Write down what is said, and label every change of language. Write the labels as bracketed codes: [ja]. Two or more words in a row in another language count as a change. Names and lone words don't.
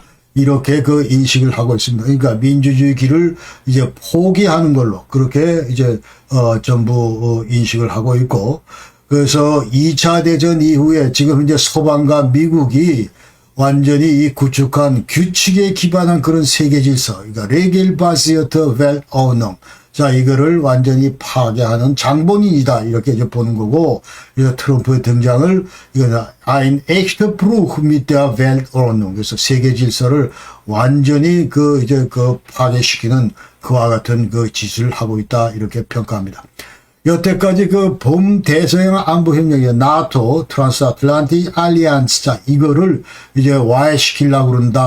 [ko] 이렇게 그 인식을 하고 있습니다. 그러니까 민주주의 길을 이제 포기하는 걸로 그렇게 이제 전부 인식을 하고 있고, 그래서 2차 대전 이후에 지금 이제 서방과 미국이 완전히 이 구축한 규칙에 기반한 그런 세계 질서, 그러니까 [de] regelbasierte Weltordnung, [ko] 자, 이거를 완전히 파괴하는 장본인이다. 이렇게 이제 보는 거고, 그래서 트럼프의 등장을, 이거는 [de] ein echter Bruch mit der Weltordnung. [ko] 그래서 세계 질서를 완전히 파괴시키는 그와 같은 그 짓을 하고 있다. 이렇게 평가합니다. 여태까지 그 범대서양 안보협력의 나토, [en] transatlantic alliance, [ko] 자, 이거를 이제 와해시키려고 그런다.